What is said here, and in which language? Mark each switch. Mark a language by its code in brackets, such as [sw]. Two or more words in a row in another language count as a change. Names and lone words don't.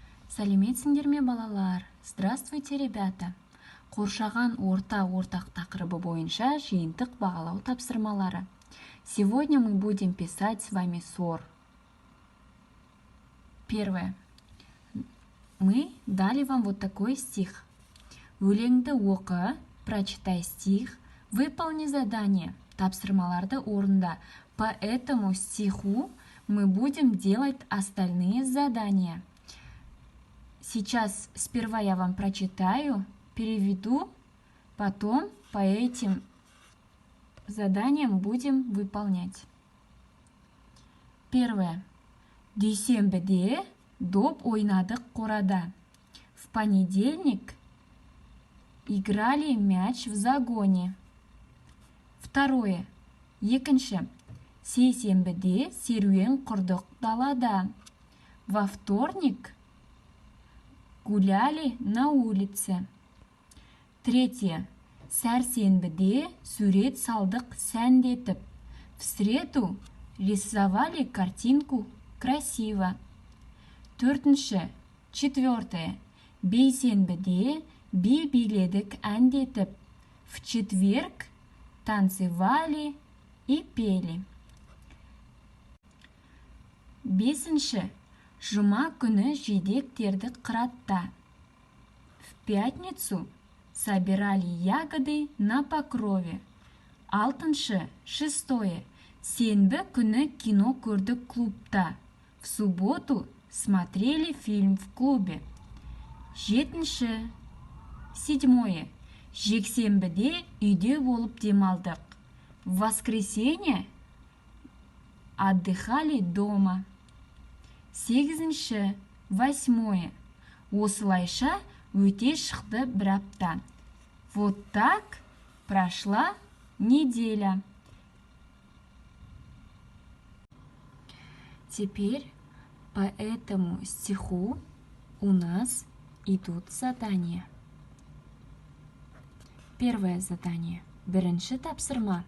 [kk] Сәлеметсіңдер ме, балалар? [ru] Здравствуйте, ребята! [kk] Қоршаған орта ортақ тақырыбы бойынша жиынтық бағалау тапсырмалары. [ru] Сегодня мы будем писать с вами СОР. Первое. Мы дали вам вот такой стих. [kk] Өлеңді оқы, [ru] прочитай стих, выполни задание. [kk] Тапсырмаларды орында. [ru] По этому стиху мы будем делать остальные задания. Сейчас сперва я вам прочитаю, переведу, потом по этим заданиям будем выполнять. Первое. [kk] Дүйсенбіде доп ойнадық қорада. [ru] В понедельник играли мяч в загоне. Второе. [kk] Екінші. Сейсенбіде серуен құрдық далада. [ru] Во вторник гуляли на улице. Третье. [kk] Сәрсенбіде сурет салдық сәндетіп. [ru] В среду рисовали картинку красиво. Четвертое. [kk] Бейсенбіде би биледік әндетіп. [ru] В четверг танцевали и пели. [kk] Бесінші. Жұма күні жидектерді қыратта. [ru] В пятницу собирали ягоды на покрове. Шестое. [kk] Сенбі күні кино көрдік клубта. [ru] В субботу смотрели фильм в клубе. Седьмое. [kk] Жексенбіде үйде болып демалдық. [ru] В воскресенье отдыхали дома. Восьмое. [kk] Осылайша өте шықты бір апта. [ru] Вот так прошла неделя. Теперь по этому стиху у нас идут задания. Первое задание. [kk] Бірінші тапсырма.